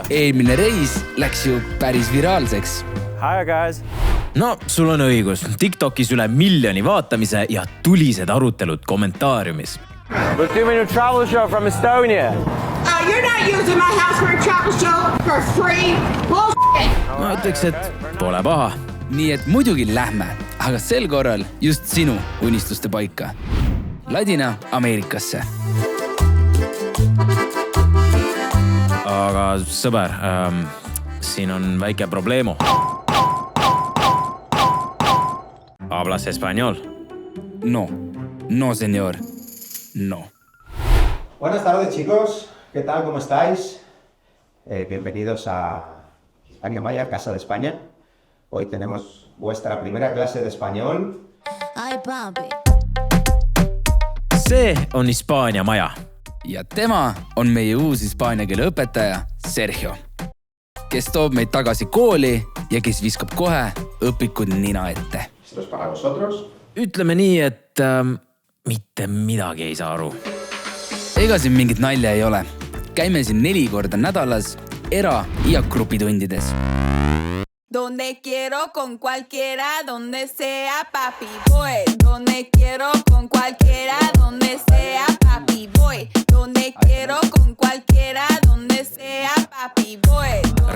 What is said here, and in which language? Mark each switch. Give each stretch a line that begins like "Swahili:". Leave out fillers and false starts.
Estonian: eelmine reis läks ju päris viraalseks.
English: Hi guys!
Estonian: No, sul on õigus. TikTokis üle 1 miljoni vaatamise ja tulised arutelud kommentaariumis.
English: We're doing a travel show from Estonia. You're not using my house for a travel show for free. Bullshit!
Estonian: Ma ütleks, et pole paha. Nii et muidugi lähme, aga sel korral just sinu unistuste paika. Ladina-Ameerikasse. Aga sõber, siin on väike probleemo.
Spanish: Hablas español? No, señor. No. Buenas tardes, chicos. ¿Qué tal? ¿Cómo estáis? Bienvenidos a Hispania Maya, Casa de España. Hoy tenemos vuestra primera clase de español. Ay, papi.
Estonian: See on Hispaania maja. Ja tema on meie uus hispaania keele õpetaja Sergio, kes toob meid tagasi kooli ja kes viskab kohe õpikud nina ette. Ütleme nii, et mitte midagi ei saa aru. Ega siin mingit nalja ei ole. Käime siin 4 korda nädalas era- ja grupitundides.
Spanish: Donde quiero con cualquiera, donde sea, papi, voy. Donde quiero con cualquiera, donde sea, papi, voy. Donde quiero con cualquiera, donde sea, papi, voy.